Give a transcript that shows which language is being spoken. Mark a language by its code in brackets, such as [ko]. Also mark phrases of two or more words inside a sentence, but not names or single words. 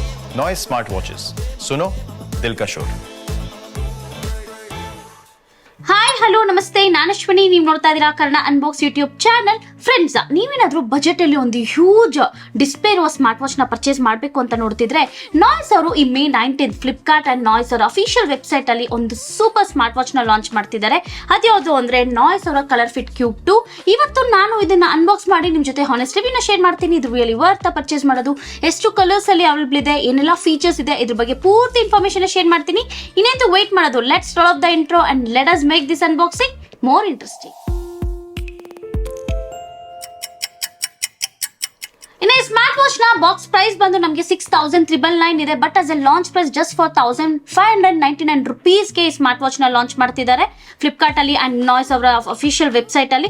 [hi] नॉइस [en] smart watches [hi] सुनो दिल का शोर. [kn] ಹಾಯ್ ಹಲೋ ನಮಸ್ತೆ, ನಾನು ಅಶ್ವಿನಿ. ನೀವು ನೋಡ್ತಾ ಇದ್ದೀರಾ ಕನ್ನಡ ಅನ್ಬಾಕ್ಸ್ ಯೂಟ್ಯೂಬ್ ಚಾನಲ್. ಫ್ರೆಂಡ್ಸ್, ನೀವೇನಾದ್ರೂ ಬಜೆಟ್ ಅಲ್ಲಿ ಒಂದು [en] huge display [kn] ಇರುವ [en] smart watch [kn] ನ ಪರ್ಚೇಸ್ ಮಾಡಬೇಕು ಅಂತ ನೋಡ್ತಿದ್ರೆ, ನಾಯ್ಸ್ ಅವರು ಈ ಮೇ 19 [en] Flipkart and Noise [kn] ಅವರ [en] official website [kn] ಅಲ್ಲಿ ಒಂದು [en] super smart watch [kn] ನ ಲಾಂಚ್ ಮಾಡ್ತಿದ್ದಾರೆ. ಅದ್ಯಾವುದು ಅಂದ್ರೆ ನಾಯ್ಸ್ ಅವರ ಕಲರ್ ಫಿಟ್ ಕ್ಯೂಬ್ 2. ಇವತ್ತು ನಾನು ಇದನ್ನ ಅನ್ಬಾಕ್ಸ್ ಮಾಡಿ ನಿಮ್ ಜೊತೆ [en] honest review [kn] ಶೇರ್ ಮಾಡ್ತೀನಿ. ಇದು [en] really worth purchase [kn] ಮಾಡೋದು, ಎಷ್ಟು ಕಲರ್ಸ್ ಅಲ್ಲಿ ಅವೈಲೇಬಲ್ ಇದೆ, ಏನೆಲ್ಲ ಫೀಚರ್ಸ್ ಇದೆ, ಇದ್ರ ಬಗ್ಗೆ ಪೂರ್ತಿ [en] information share [kn] ಮಾಡ್ತೀನಿ. ಇನ್ನೇಂತೂ ವೇಟ್ ಮಾಡೋದು, [en] let's start off the intro and let us make this unboxing more interesting. [kn] ಇನ್ನು ಈ [en] smart watch [kn] ನ [en] box price [kn] ಬಂದು ನಮಗೆ 6,999 ಇದೆ. [en] but as a launch price just for 1,599 rupees [kn] ಈ [en] smart watch [kn] ನ ಲಾಂಚ್ ಮಾಡ್ತಿದ್ದಾರೆ ಫ್ಲಿಪ್ಕಾರ್ಟ್ ಅಲ್ಲಿ ಅಂಡ್ ನಾಯ್ಸ್ ಅವರ [en] official website [kn] ಅಲ್ಲಿ.